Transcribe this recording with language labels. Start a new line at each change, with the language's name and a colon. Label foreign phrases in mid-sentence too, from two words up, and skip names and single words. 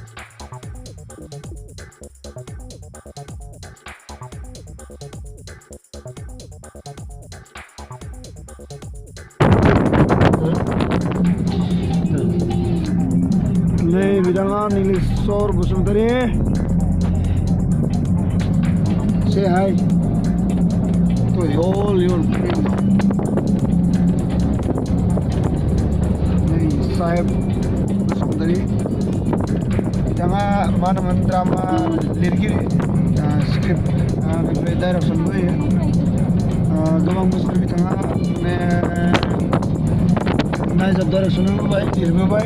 Bodo: नै बिथाङा नीलेश्वर बसुमतारी,
English: say hi to whole your friend.
Bodo: नै साहेब बसुमतारी, बिथाङा मा होनोमोन ड्रामा लिरगिरि, स्क्रिप्ट बेनिफ्राय डाइरेक्सनबो होयो। गोबां बोसोर बिथाङा माने नायजाब डाइरेक्सन होबाय, लिरबोबाय।